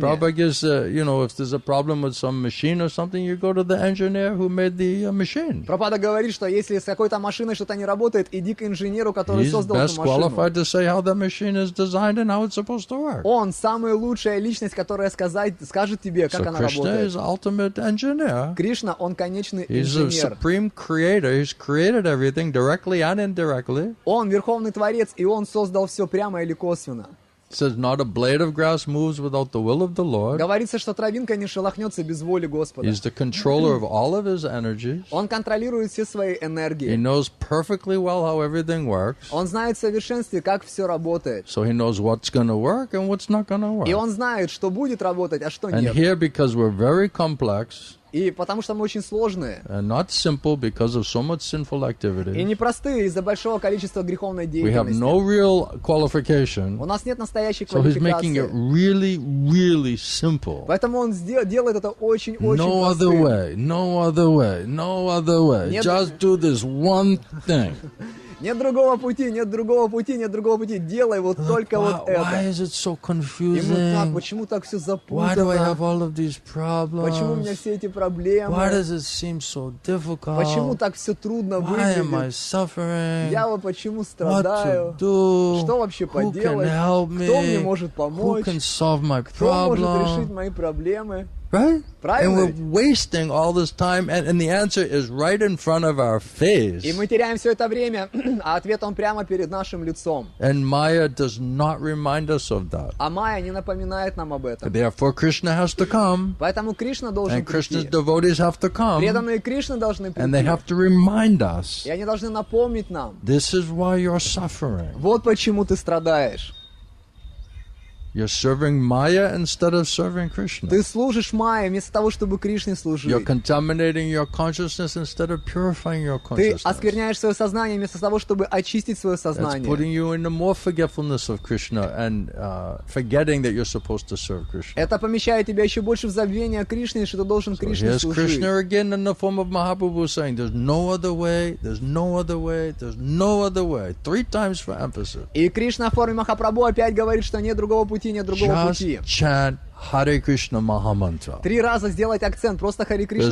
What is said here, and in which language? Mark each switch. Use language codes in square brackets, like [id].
[en] Prabhupada gives, if there's a problem with some machine or something, you go to the engineer who made the machine. [ru] Прабхупада говорит, что если с какой-то машиной что-то не работает, иди к инженеру, который [en] He's [ru] создал [en] best [ru] эту машину. [en] qualified to say how the machine is designed and how it's supposed to work. [ru] Он самая лучшая личность, которая скажет тебе, как [en] So [ru] она [en] Krishna [ru] работает. [en] is ultimate engineer. [ru] Кришна, он конечный [en] He's a [ru] инженер. [en] supreme creator. He's created everything directly and indirectly. [ru] Он верховный творец, и он создал все прямо или косвенно. [en] It says, not a blade of grass moves without the will of the Lord. [ru] Говорится, что травинка не шелохнется без воли Господа. [en] He's the controller of all of his energies. [ru] Он контролирует все свои [en] He [ru] энергии. [en] knows perfectly well how everything works. [ru] Он знает в совершенстве, как все работает. [en] So he knows what's going to work and what's not going to [ru] И [en] work. [ru] он знает, что будет работать, а что [en] And [ru] нет. [en] here, because we're very complex [ru] И потому что мы очень сложные. [en] and not simple because of so much sinful [ru] И [en] activity, [ru] непростые из-за большого количества греховной [en] we have [ru] деятельности. [en] no real qualification. [ru] У нас нет настоящей [en] So he's making it [ru] квалификации. [en] really, really simple. [ru] Поэтому он делает это очень-очень [en] No other [ru] простым. [en] way, no other way, no other way. [ru] Нет- [en] Just do this one thing. [ru] Нет другого пути, нет другого пути, нет другого пути. Делай вот только вот [en] Why [ru] это. [en] is it so [ru] Ему так, [en] confusing? [ru] почему так все [en] Why do I have [ru] запутано? [en] all of these [ru] Почему у меня [en] problems? [ru] все эти [en] Why [ru] проблемы? [en] does it seem so [ru] Почему [en] difficult? [ru] так все трудно [en] Why am I [ru] выглядит? [en] suffering? [ru] Я вот почему [en] What [ru] страдаю? [en] to do? [ru] Что вообще [en] Who can [ru] поделать? [en] help [ru] Кто мне [en] me? [ru] может [en] Who [ru] помочь? [en] can solve my [ru] Кто может решить [en] problem? [ru] мои проблемы? [en] Right? [ru] Правильно [en] And [ru] ведь? [en] we're wasting all this time, and the answer is right in front of our face. [ru] И мы теряем все это время, а ответ он прямо перед нашим лицом. [en] And Maya does not remind us of that. [ru] А Майя не напоминает нам об этом. [en] Therefore, Krishna has to come, [ru] Поэтому Кришна должен [en] and Krishna's [ru] прийти. [en] devotees have to come, [ru] Преданные Кришны должны [en] and they [ru] прийти. [en] have to remind us, [ru] И они должны напомнить нам. [en] this is why you're suffering. [ru] Вот почему ты страдаешь. [en] You're serving Maya instead of serving Krishna. [ru] Ты служишь Майе вместо того, чтобы Кришне [en] You're [ru] служить. [en] contaminating your consciousness instead of purifying your [ru] Ты [en] consciousness. [ru] оскверняешь свое сознание вместо того, чтобы очистить свое [en] That's [ru] сознание. [en] putting you into more forgetfulness of Krishna and forgetting that you're supposed to serve Krishna. [ru] Это помещает тебя еще больше в забвение Кришне, что ты должен Кришне [en] Here's [ru] служить. [en] Krishna again in the form of Mahaprabhu saying, there's no other way, there's no other way, there's no other way. 3 times for emphasis. [ru] И Кришна в форме Махапрабху опять говорит, что нет другого пути, нет другого [en] Just [ru] пути. [en] chant Hare Krishna Maha Mantra. [ru] 3 раза сделать акцент, просто Харе Кришна